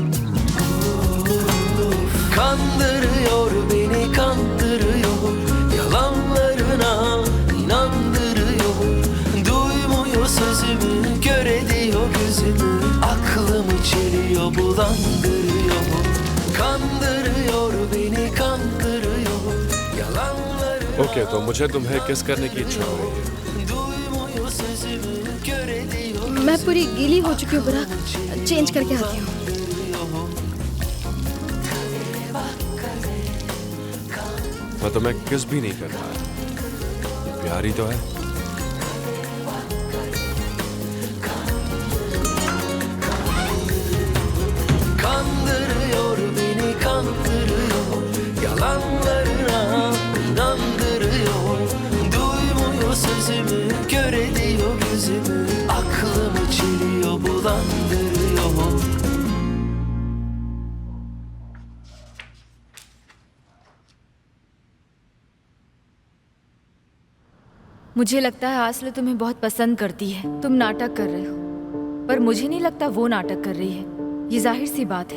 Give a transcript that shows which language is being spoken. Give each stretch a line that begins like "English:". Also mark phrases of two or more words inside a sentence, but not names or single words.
Turkish: Kandırıyor beni, kandırıyor, yalanlarına inandırıyor. Duymuyor sözümü, kör ediyor gözümü, aklımı çeliyor, bulandırıyor. Kandırıyor beni, kandırıyor, yalanlarına.
Hindi: ओके तो मुझे तुम्हें किस करने की इच्छा हो रही है?
Turkish: Duymuyor sözümü, kör ediyor.
Hindi: मैं पूरी गीली हो चुकी हूँ बुराक, चेंज करके आती हूँ। मैं तुम्हें किस भी नहीं कर रहा। प्यार ही तो है।
Turkish: Kandırıyor beni, kandırıyor, yalanlarına inandırıyor. Duymuyor sözümü, kör ediyor gözümü, aklımı çeliyor, bulandırıyor.
Hindi: मुझे लगता है आसले तुम्हें बहुत पसंद करती है। तुम नाटक कर रहे हो, पर मुझे नहीं लगता वो नाटक कर रही है। ये जाहिर सी बात है।